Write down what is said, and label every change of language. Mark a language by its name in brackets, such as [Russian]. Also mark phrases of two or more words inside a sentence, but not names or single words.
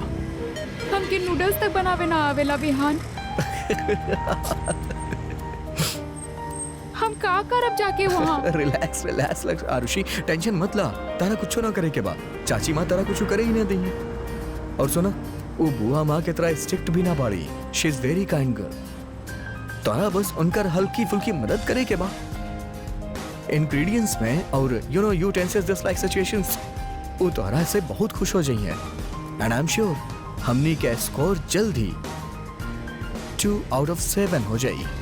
[Bhojpuri] हमके नूडल्स तक बनावे ना आवेला विहान। हम का करब जाके वहाँ? [English] relax relax relax [Bhojpuri] आरुषि, टेंशन मत ला। तारा कुछ ना करे के बा। चाची माँ तारा कुछ करे ही ना देंगे। और सुना, वो बुआ माँ के तरह स्ट्रिक्ट भी ना बाड़ी। [English] she is very kind girl. [Bhojpuri] तारा बस उनकर हल्की फुल्की मदद करे के बा इंग्रेडिएंट्स में, और [English] you know utensils just like situations. [Bhojpuri] वो तारा से बहुत खुश हो जाइए। [English] and I am sure [Bhojpuri] हमनी के स्कोर जल्द ही [English] 2 out of 7 [Bhojpuri] हो जाई।